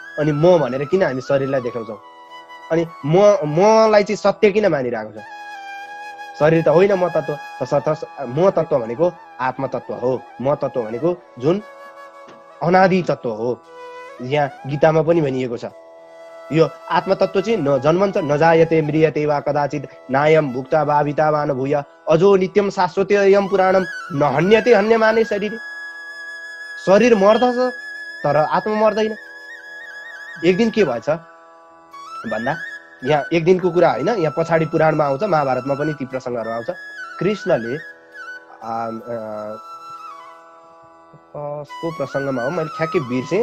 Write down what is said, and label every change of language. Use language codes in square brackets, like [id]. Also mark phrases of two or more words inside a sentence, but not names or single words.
[ne] अनि म भनेर किन हामी शरीरलाई देखाउँछौँ? अनि मलाई चाहिँ सत्य किन मानिरहेको छ? शरीर त होइन म तत्त्व। तसर्थ म तत्त्व भनेको आत्म तत्त्व हो। म तत्त्व भनेको जुन अनादि तत्त्व हो। यहाँ गीतामा पनि भनिएको छ, यो आत्मतत्व चाहिँ न जन्मन्छ [sa] न जायते म्रियते वा कदाचित नायम भुक्ता भाविता वा न भूय अजो नित्यम शाश्वतयम पुराणम न हन्यते हन्यमाने शरीर। [ne] शरीर मर्दछ तर आत्मा मर्दैन। एक दिन के भएछ भन्दा, यहाँ एक दिनको कुरा होइन, यहाँ पछाडि पुराणमा आउँछ, महाभारतमा पनि ती प्रसङ्गहरू आउँछ। कृष्णले को प्रसङ्गमा हो मैले ठ्याक्कै बिर्सेँ।